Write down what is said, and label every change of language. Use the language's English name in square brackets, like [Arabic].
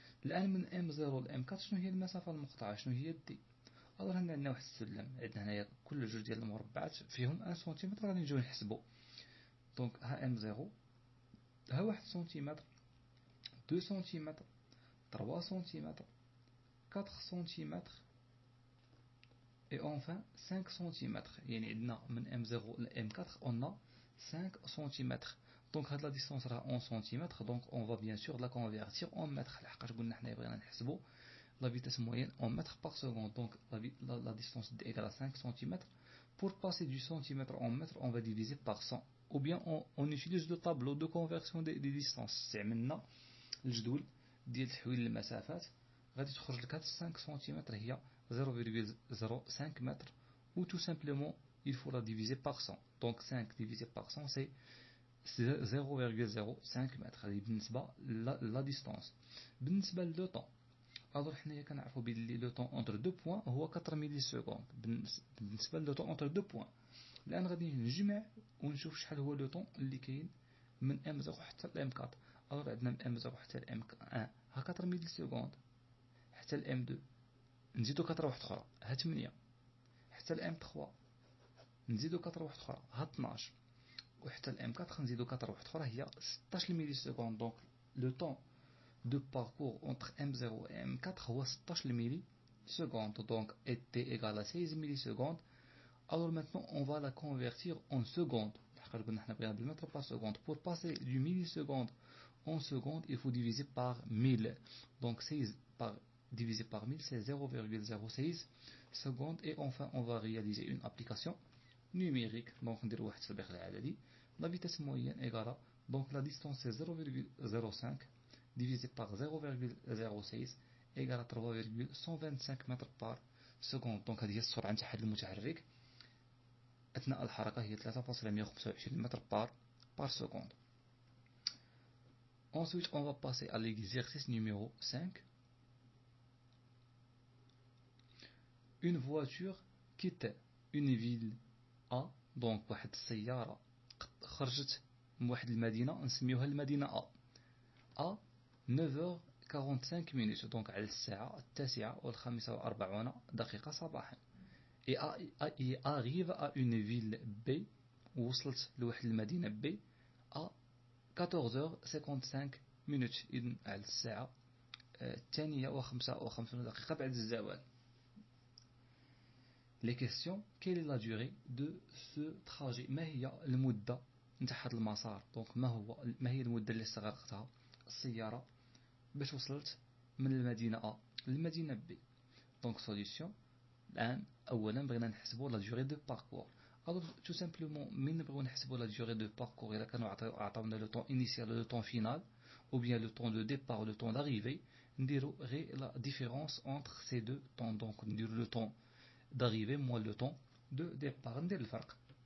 [Arabic] الآن من M0 ل M4 شنو هي المسافة المقطوعة؟ شنو هي D؟ alors هنا عندنا واحد السلم، عندنا هنايا كل جوج ديال المربعات فيهم 1 سنتيمتر غادي نجيو نحسبوا. دونك ها M0 ها 1 سنتيمتر 2 سنتيمتر 3 سنتيمتر 4 سنتيمتر [French] et enfin 5 cm. [Arabic] يعني عندنا من M0 ل M4 [French] on a 5 cm. donc هاد la distance راه en cm. donc on va bien sûr la convertir en mètres [Arabic] لحقاش قلنا حنا بغينا نحسبوا [French] la vitesse moyenne en mètres par seconde. donc la distance est égale à 5 cm. pour passer du centimètre en mètre on va diviser par 100 ou bien on utilise le tableau de conversion des distances. [Arabic] استعملنا الجدول ديال تحويل المسافات غادي تخرج لك هاد 5 سنتيمتر هي 0,05 mètres [French] ou tout simplement il faut la diviser par 100. donc 5 divisé par 100 c'est 0,05 mètres. [Arabic] هذه بالنسبة la distance. بالنسبة لو طون alors حنايا كنعرفوا بلي لو طون entre 2 points هو 4 ملي سكوند. بالنسبة لو طون entre 2 points الآن غادي نجمع ونشوف شحال هو لو طون اللي كاين من M0 حتى ل M4. alors عندنا من M0 حتى ل M1 ها 4 ملي سكوند حتى ل M2 نزيدو 4 واحد اخرى ها 8 حتى ل M3 نزيدو 4 واحد اخرى ها 12 وحتى ل M4 نزيدو 4 واحد اخرى هي 16 ملي سكوند. دونك لو طون [French] de parcours entre M0 et M4 [Arabic] هو 16 ملي سكوند. [French] donc t égale à 16 ملي سكوند. alors maintenant on va la convertir en secondes [Arabic] لحقاش قلنا حنا بغينا بالمتر [French] par seconde. pour passer du milliseconde en seconde il faut diviser par 1000. donc 16 divisé par 1000 c'est 0,06 secondes. et enfin on va réaliser une application numérique. [Arabic] donc ندير واحد التطبيق العددي. [French] la vitesse moyenne égale donc la distance c'est 0,05 divisé par 0,06 égale à 3,125 mètres par seconde. [Arabic] donc هذه هي السرعة نتاع هذا المتحرك أثناء الحركة هي 3,125 mètres par seconde. [French] Ensuite on va passer à l'exercice numéro 5. une voiture quitte une ville A. [Arabic] donc واحد السيارة خرجت من واحد المدينة نسميوها المدينة A 9h45 minutes. donc على الساعة 9:45 صباحا. [French] et arrive à une ville B. [Arabic] وصلت لواحد المدينة B à 14h55 minutes. إذن على الساعة 8:55 بعد الزوال. [French] les questions quelle est la durée de ce trajet؟ [Arabic] ما هي المدة نتاع هذا المسار؟ donc ما هي المدة اللي استغرقتها السيارة باش وصلت من المدينة A للمدينة B؟ donc solution. الآن أولا بغينا نحسبوا la durée de parcours. [French] alors tout simplement [Arabic] من نبغيو نحسبوا [French] la durée de parcours [Arabic] إذا كانوا عطاونا [French] le temps initial le temps final ou bien le temps de départ ou le temps d'arrivée نديرو غير la différence entre ces deux temps. donc نديرو le temps d'arrivée moins le temps de départ [Arabic] ندير الفرق.